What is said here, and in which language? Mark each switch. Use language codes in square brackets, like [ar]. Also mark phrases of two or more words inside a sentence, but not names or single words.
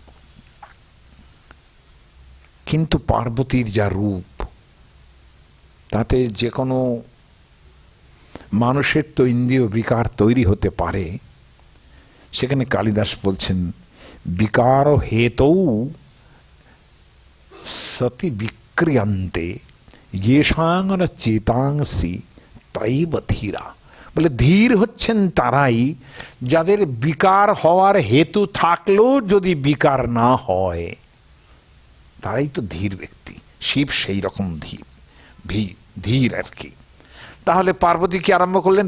[bn] কিন্তু পার্বতীর যা রূপ, তাতে যে কোনো মানুষের তো ইন্দ্রিয় বিকার তৈরি হতে পারে। সেখানে কালিদাস বলছেন [sa] বিকার হেতৌ সতি বিক্রিয়ন্তে येषां न चेतांसि तैव धीरा। [bn] বলে ধীর হচ্ছেন তারাই যাদের বিকার হওয়ার হেতু থাকলেও যদি বিকার না হয়, তারাই তো ধীর ব্যক্তি। শিব সেই রকম ধীর আর কি। তাহলে পার্বতী কি আরম্ভ করলেন?